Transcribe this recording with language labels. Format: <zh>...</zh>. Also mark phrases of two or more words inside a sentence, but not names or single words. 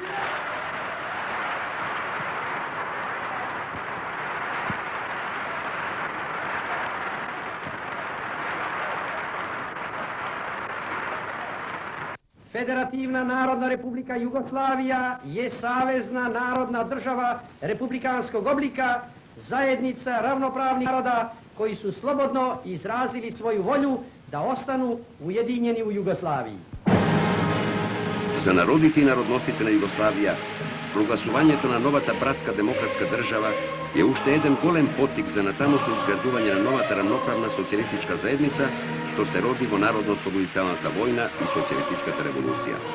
<sr>Federativna Narodna Republika Jugoslavija je savezna narodna država republikanskog oblika, zajednica ravnopravnih naroda koji su slobodno izrazili svoju volju da ostanu ujedinjeni u Jugoslaviji.</sr> <mk>За народите и народностите на Југославија, прогласувањето на новата братска демократска држава е уште еден голем поттик за натамошно изградување на новата рамноправна социјалистичка заедница, што се роди во Народно-ослободителната војна и социјалистичката револуција.</mk>